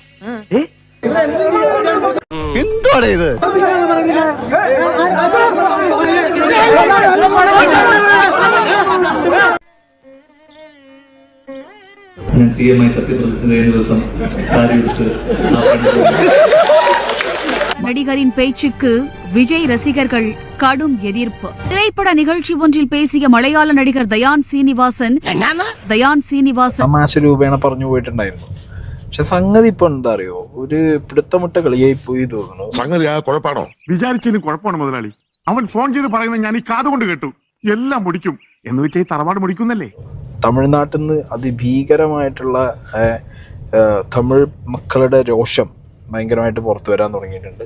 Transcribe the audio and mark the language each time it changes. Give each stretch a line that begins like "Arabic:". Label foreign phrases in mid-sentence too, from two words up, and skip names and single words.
Malayalam: എന്താണ് ഇത്? ഞാൻ CM ആയി സത്യപ്രതിജ്ഞ ദിവസം സാരി എടുത്ത്
Tamil: நடிகரின் பேச்சுக்கு விஜய் ரசிகர்கள் கடும் எதிர்ப்பு. திரைப்பட நிகழ்ச்சி ஒன்றில் பேசிய மலையாள நடிகர் தயான் சீனிவாசன்
Malayalam: തമാശ രൂപേണ പറഞ്ഞു പോയിട്ടുണ്ടായിരുന്നു. പക്ഷെ സംഗതി ഇപ്പൊ എന്താ അറിയോ, ഒരു പിടുത്തമുട്ട കളിയായി പോയി തോന്നുന്നു. സംഗതി ആ കുഴപ്പമാണോ? വിചാരിച്ചതിന് കുഴപ്പമാണ് മുതലാളി. അവൻ ഫോൺ ചെയ്ത് പറയുന്നത് ഞാൻ ഈ കാതുകൊണ്ട് കേട്ടു. എല്ലാം മുടിക്കും എന്ന് വെച്ചാൽ ഈ തറവാട് മുടിക്കുന്നല്ലേ. തമിഴ്നാട്ടിൽ നിന്ന് അതിഭീകരമായിട്ടുള്ള തമിഴ് മക്കളുടെ രോഷം ഭയങ്കരമായിട്ട് പുറത്തു വരാൻ തുടങ്ങിയിട്ടുണ്ട്.